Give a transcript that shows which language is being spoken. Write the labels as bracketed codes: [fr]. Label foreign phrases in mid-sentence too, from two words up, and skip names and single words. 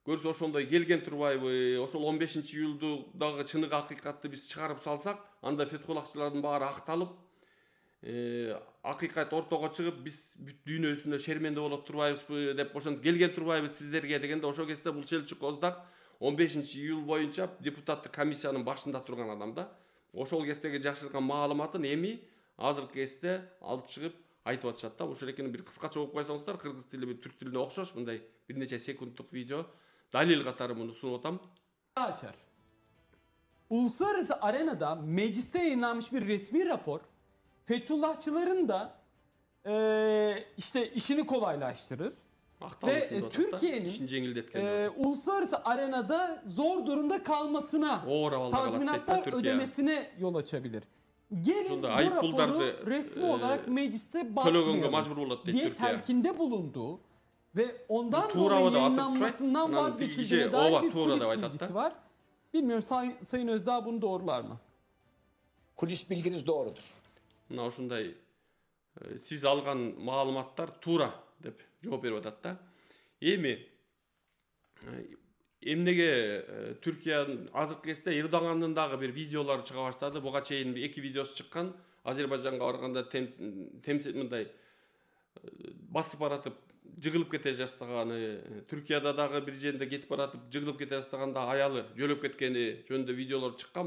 [ky] көрсө ошондой келген турбайбы? Ошол 15-июлду дагы чыныгы акыйкатты биз чыгарып салсак, анда фетхуллахчылардын баары акталып, акыйкат ортого чыгып, биз бүт дүйнөсүнө шерменде болот турбайбызбы деп ошентип келген турбайбыз сиздерге дегенде, ошол кезде бул Челчук Оздак 15-июл боюнча депутаттык комиссиянын башында турган адам да. Ошол кездеги жакшырткан маалыматын эми азыркы кезде алып чыгып айтып атышат да. Ошол экени бир кыскача окуп койсоңуздар, кыргыз тили түрк тилине окшош мындай бир нече секунддук видео dalil катары муну сунуп атам. [tr] Açar. Uluslararası arenada mecliste yayınlanmış bir resmi rapor Fethullahçıların da işte işini kolaylaştırır. Ve Türkiye'nin uluslararası arenada zor durumda kalmasına, tazminatlar ödemesine yol açabilir. Gelin bu raporu resmi olarak mecliste basmayalım diye telkinde bulunduğu ve ondan dolayı yayınlanmasından vazgeçildiğine dair bir kulis bilgisi var. Bilmiyorum Sayın Özdağ bunu doğrular mı? Kulis bilginiz doğrudur. [ky] Мына ушундай сиз алган маалыматтар туура деп жооп берип атат да. Эми эмнеге Түркиянын азыркы кезде Эрдогандын дагы бир видеолору чыга баштады. Буга чейин 2 видеосу чыккан. Азербайжанга барганда мындай басып баратып жыгылып кете жастаганы, Түркияда дагы бир жерде кетип баратып жыгылып кете жастаганда аялы жөлөп кеткени жөнүндө видеолор чыккан.